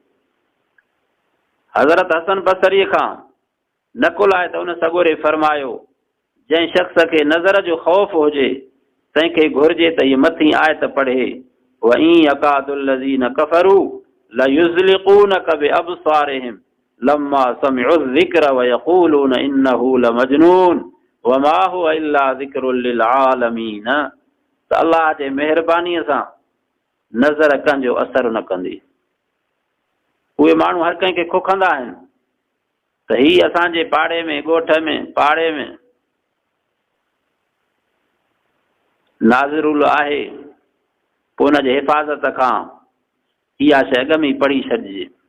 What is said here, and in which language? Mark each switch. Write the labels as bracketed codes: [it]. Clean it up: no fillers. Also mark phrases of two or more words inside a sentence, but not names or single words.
[sd] हज़रत हसन बसरीअ खां नकुल आहे त उन सॻोरे फरमायो जंहिं शख़्स खे नज़र जो ख़ौफ़ हुजे तंहिंखे घुरिजे त इहे मथीं आयत पढ़े [ar] وإن يكاد الذين كفروا ليزلقونك بأبصارهم لما سمعوا الذكر ويقولون إنه لمجنون وما هو إلا ذكر للعالمين. [sd] त अल्लाह जे महिरबानीअ सां नज़र कंहिंजो असरु न कंदी। उहे माण्हू हर कंहिंखे खोखंदा आहिनि त हीअ असांजे पाड़े में ॻोठ में पाड़े में नाज़िरुल आहे, पोइ हुनजे हिफ़ाज़त खां इहा शइ अॻ में पढ़ी छॾिजे।